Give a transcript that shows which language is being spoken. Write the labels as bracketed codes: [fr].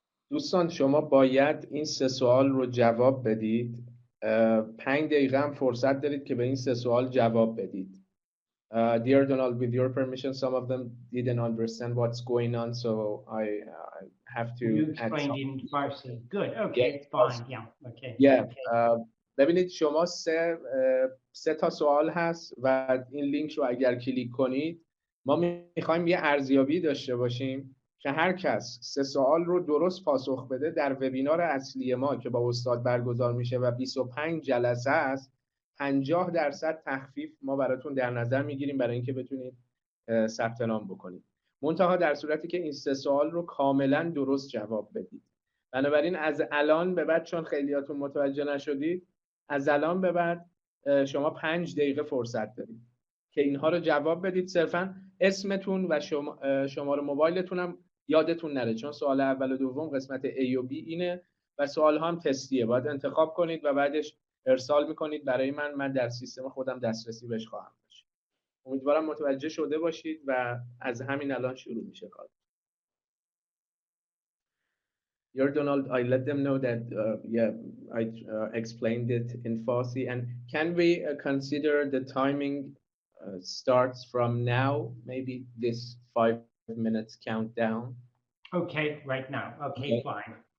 [fa] دوستان شما باید این 3 سوال رو جواب بدید. 5 دقیقه هم فرصت دارید که به این 3 سوال جواب بدید. [en] Dear Donald, with your permission, some of them didn't understand what's going on, so I have to. You explained in Farsi. Good. Okay, Yeah, fine. Yeah. Okay. Yeah. Okay. [fa] ببینید شما 3 تا سوال هست و این لینک رو اگر کلیک کنید ما میخوایم یه ارزیابی داشته باشیم که هر کس 3 سوال رو درست پاسخ بده در وبینار اصلی ما که با استاد برگزار میشه و 25 جلسه است 50% تخفیف ما براتون در نظر میگیریم برای اینکه بتونید ثبت نام بکنید. منتها در صورتی که این 3 سوال رو کاملا درست جواب بدید. بنابراین از الان به بعد چون خیلیاتون متوجه نشدید از الان به بعد شما 5 دقیقه فرصت دارید. که اینها رو جواب بدید. صرفا اسمتون و شماره موبایلتون هم یادتون نره، چون سوال اول و دوم قسمت A و B اینه و سوال ها هم تستیه. باید انتخاب کنید و بعدش ارسال میکنید برای من در سیستم خودم دسترسی بهش خواهم داشت. امیدوارم متوجه شده باشید و از همین الان شروع میشه کار. [en] Your Donald, I let them know that I explained it in Farsi, and can we consider the timing starts from now, maybe this 5 minutes countdown? Okay, right now. Okay, fine.